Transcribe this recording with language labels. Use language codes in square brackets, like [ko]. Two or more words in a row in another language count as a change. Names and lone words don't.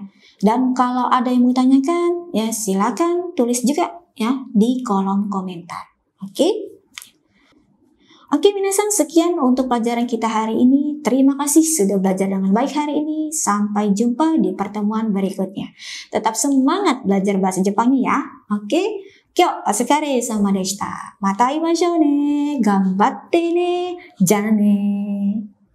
[id] Dan kalau ada yang mau tanyakan, ya silakan tulis juga ya di kolom komentar. Oke? Oke minasan, sekian untuk pelajaran kita hari ini. Terima kasih sudah belajar dengan baik hari ini. Sampai jumpa di pertemuan berikutnya. Tetap semangat belajar bahasa Jepangnya ya. Oke? [ja] 今日お疲れ様でした。また会いましょうね。頑張ってね。じゃあね。